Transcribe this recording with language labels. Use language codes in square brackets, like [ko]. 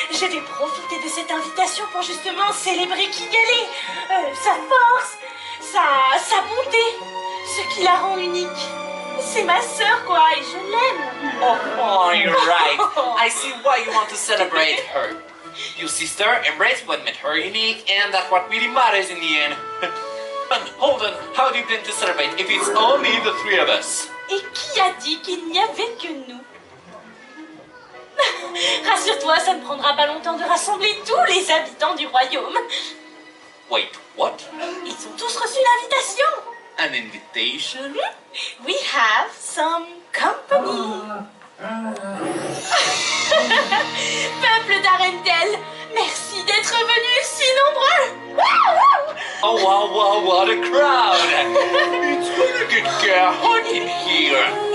[fr] Je vais profiter de cette invitation pour justement célébrer Kigali, sa force, sa bonté, ce qui la rend unique. C'est ma sœur quoi, et je l'aime. [en] Oh, you're right. I see why you want to celebrate her. Your sister embraced what made her unique, and that's what really matters in the end. But hold on, how do you plan to celebrate if it's only the three of us? [fr] Et qui a dit qu'il n'y avait que nous? Rassure-toi, ça ne prendra pas longtemps de rassembler tous les habitants du royaume. [en] Wait, what? [fr] Ils ont tous reçu l'invitation. [en] An invitation? We have some company. [fr] Peuple d'Arendelle, merci d'être venus si nombreux. [en] Oh wow, wow, what a crowd! It's gonna get hot in here.